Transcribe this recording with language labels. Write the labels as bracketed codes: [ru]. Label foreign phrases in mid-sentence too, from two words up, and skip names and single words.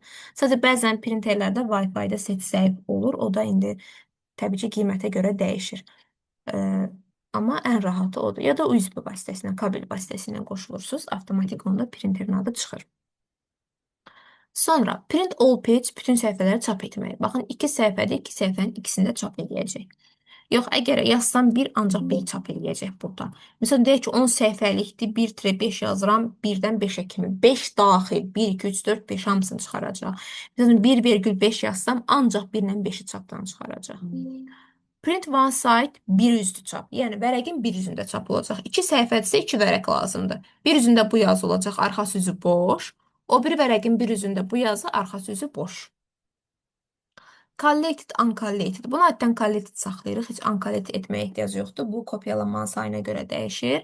[az] Sadəcə, bəzən printerlərdə Wi-Fi-də set zəif olur. O da indi təbii ki, qiymətə görə dəyişir. Amma ən rahatı odur. Ya da USB vasitəsilə, kabel vasitəsilə qoşulursunuz. Avtomatik onda printerin adı çıxır. Sonra [en] print all page [az] bütün səhifələri çap etmək. Baxın, 2 səhifədə 2 səhifənin ikisini də çap edəcək. Yox, əgər yazsam bir, ancaq bir çap eləyəcək burada. Məsələn, deyək ki, 10 səhifəlikdir, 1-5 yazıram, 1-dən 5-ə kimi. 5 daxil, 1, 2, 3, 4, 5 hamısını çıxaracaq. Məsələn, 1,5 yazsam, ancaq 1-lə 5-i çapdan çıxaracaq. [en] Print one side, [az] bir üzdü çap. Yəni, vərəqin bir üzündə çap olacaq. 2 səhifədirsə 2 vərəq lazımdır. Bir üzündə bu yazı olacaq, arxası üzü boş. O bir vərəqin bir üzündə bu yazı, arxası üzü boş. [en] Collected, uncollected. [az] Bunu adətən collected saxlayırıq. Heç uncollected etməyə ehtiyac yoxdur. Bu kopyalanmanın sayına görə dəyişir.